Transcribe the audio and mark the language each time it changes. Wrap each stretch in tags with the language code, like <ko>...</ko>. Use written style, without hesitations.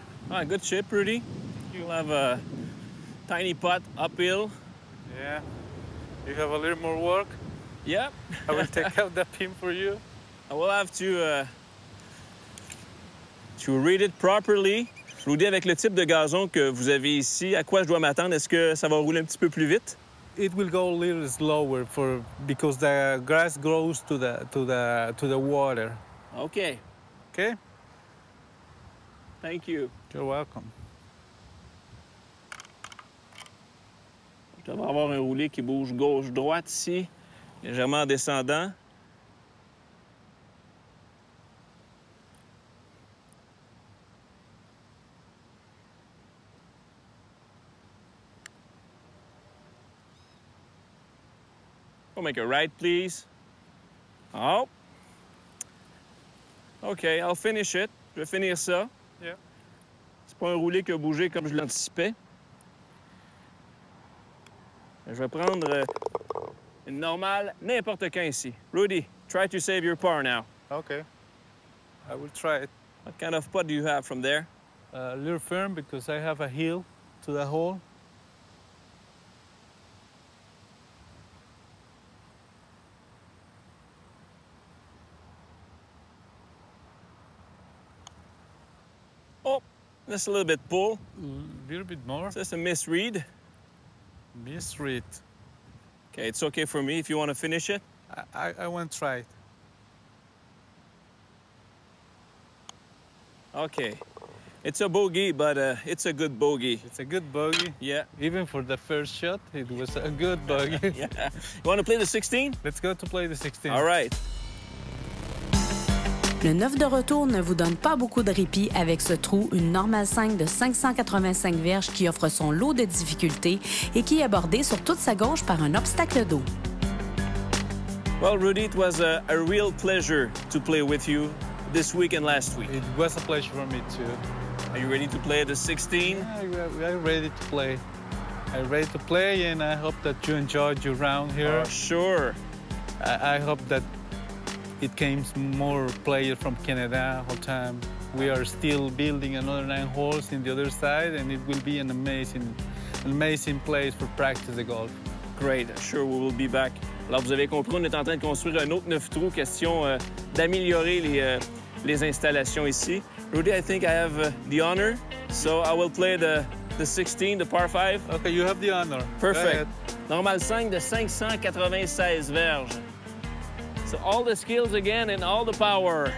<en>All right, good chip, Rudy. You'll have a tiny putt uphill. Yeah. You have a little more work. Yep. I will take out the pin for you. I will have to read it properly.</en> <fr>Rudy, avec le type de gazon que vous avez ici, à quoi je dois m'attendre? Est-ce que ça va rouler un petit peu plus vite?</fr> <en>It will go a little slower because the grass grows to the water. Okay. Okay? Thank you. You're welcome.</en> <fr>Je devrais avoir un roulé qui bouge gauche-droite ici, légèrement descendant.</fr> <en>We'll make a right, please. Oh. OK, I'll finish it.</en> <fr>Je vais finir ça.</fr> <en>Yeah.</en> <fr>C'est pas un roulé qui a bougé comme je l'anticipais. Je vais prendre une normale n'importe quand ici.</fr> <en>Rudy, try to save your par now. Okay. I will try it. What kind of putt do you have from there? A little firm because I have a heel to the hole. Oh, just a little bit pull. A little bit more. Just a misread. Misread. Okay, it's okay for me if you want to finish it. I want to try it. Okay. It's a bogey, but it's a good bogey. It's a good bogey. Yeah. Even for the first shot, it was a good bogey. Yeah. You want to play the 16? Let's go to play the 16. All right.</en> <fr>Le 9 de retour ne vous donne pas beaucoup de répit avec ce trou, une normale 5 de 585 verges qui offre son lot de difficultés et qui est abordée sur toute sa gauche par un obstacle d'eau.</fr> <en>Well, Rudy, it was a real pleasure to play with you this week and last week. It was a pleasure for me too. Are you ready to play the 16? I'm ready to play. I'm ready to play, and I hope that you enjoyed your round here. Sure. I hope that it came more players from Canada all time. We are still building another 9 holes in the other side, and it will be an amazing place for practice the golf. Great. Sure, we will be back.</en> <fr>Alors, vous avez compris, on est en train de construire un autre 9 trous. Question d'améliorer les installations ici.</fr> <en>Rudy, I think I have the honor, so I will play the 16, the par 5. Okay, you have the honor. Perfect.</en> <fr>Normal 5 de 596 verges.</fr> <en>So all the skills again and all the power.</en>